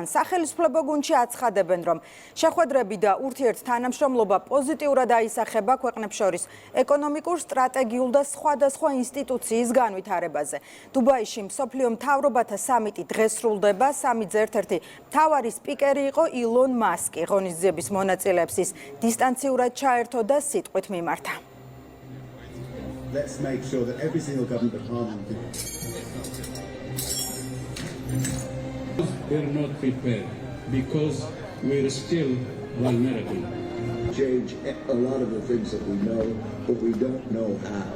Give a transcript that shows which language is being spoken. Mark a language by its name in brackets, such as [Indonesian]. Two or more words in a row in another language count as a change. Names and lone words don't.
[Georgian] სახელისუფლებო გუნდში აცხადებენ, რომ შეხვედრები და ურთიერთთანამშრომლობა პოზიტიურად აისახება ქვეყნებს შორის ეკონომიკურ, სტრატეგიულ და სხვადასხვა ინსტიტუციის განვითარებაზე. დუბაიში მსოფლიო მთავრობათა სამიტი დღეს სრულდება. სამიტზე ერთ-ერთი მთავარი სპიკერი იყო ილონ მასკი. ღონისძიების მონაწილეებს ის დისტანციურად ჩაერთო და სიტყვით მიმართა. [English] Let's make sure that every single government department we're not prepared because we're still vulnerable. Change a lot of the things that we know, but we don't know how.